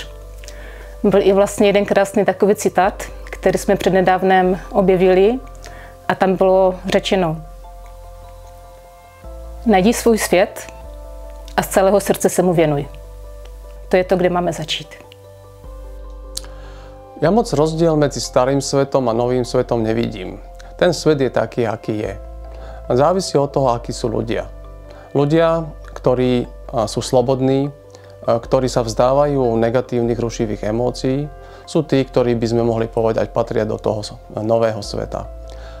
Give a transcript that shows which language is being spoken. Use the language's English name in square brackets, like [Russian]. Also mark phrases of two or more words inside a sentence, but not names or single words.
[Czech] Byl i vlastně jeden krásný takový citát, který jsme přednedávnem objevili a tam bylo řečeno: najdi svůj svět a z celého srdce se mu věnuj. To je to, kde máme začít. [Slovak] Ja moc rozdiel medzi starým svetom a novým svetom nevidím. Ten svet je taký, aký je. Závisí od toho, akí sú ľudia. Ľudia, ktorí sú slobodní, ktorí sa vzdávajú negatívnych, rušivých emócií, sú tí, ktorí by sme mohli povedať, patria do toho nového sveta.